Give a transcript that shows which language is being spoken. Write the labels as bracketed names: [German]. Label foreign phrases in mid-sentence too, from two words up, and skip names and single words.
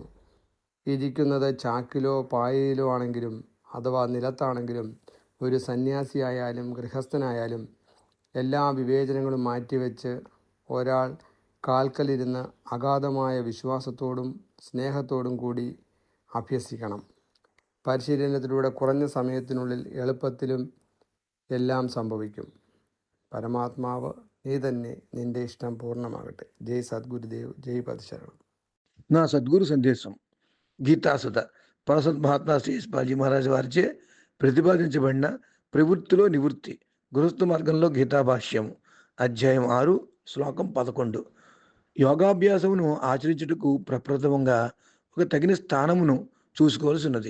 [Malayalam] ഇരിക്കുന്നത് ചാക്കിലോ പായയിലോ ആണെങ്കിലും അഥവാ നിലത്താണെങ്കിലും ഒരു സന്യാസിയായാലും ഗൃഹസ്ഥനായാലും എല്ലാ വിവേചനങ്ങളും മാറ്റിവെച്ച് ഒരാൾ കാൽക്കലിരുന്ന് അഗാധമായ വിശ്വാസത്തോടും സ്നേഹത്തോടും കൂടി അഭ്യസിക്കണം. പരിശീലനത്തിലൂടെ കുറഞ്ഞ സമയത്തിനുള്ളിൽ എളുപ്പത്തിലും എല്ലാം സംഭവിക്കും. പരമാത്മാവ് നീ തന്നെ, നിന്റെ ഇഷ്ടം പൂർണ്ണമാകട്ടെ. ജയ് സദ്ഗുരുദേവ്, [Telugu] జై పదశరణం. నా సద్గురు సందేశం గీతాసుధ పరసత్ మహాత్మా శ్రీ యశ్పాల్జీ మహారాజ్ వారిచే ప్రతిపాదించబడిన ప్రవృత్తిలో నివృత్తి గృహస్థ మార్గంలో గీతాభాష్యము అధ్యాయం 6 శ్లోకం 11. యోగాభ్యాసమును ఆచరించుటకు ప్రప్రథమంగా ఒక తగిన స్థానమును చూసుకోవాల్సి ఉన్నది.